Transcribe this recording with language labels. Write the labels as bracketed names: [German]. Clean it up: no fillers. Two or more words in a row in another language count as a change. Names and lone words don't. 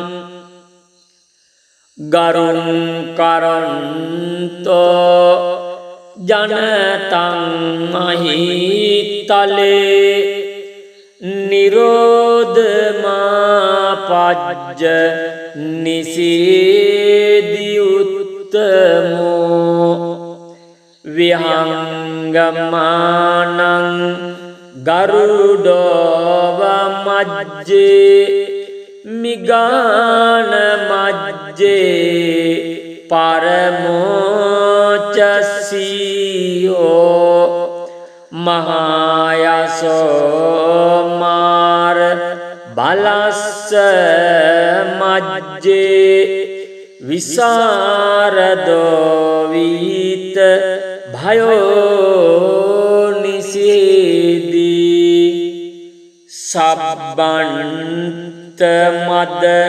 [Pali] ගරුං කරන්තෝ ජනතං මහිතලේ නිරෝධමාපජ්ජ නිසීදිඋත්තමෝ විහංගමානං ගරුඩෝව මජ්ජේ මිගාන මජ්ජේ පරමෝචසීයෝ මහායසෝ මාර බලස්ස මජ්ජේ විසරදෝ විත භයෝ නිසීදී සබ්බන්ත මද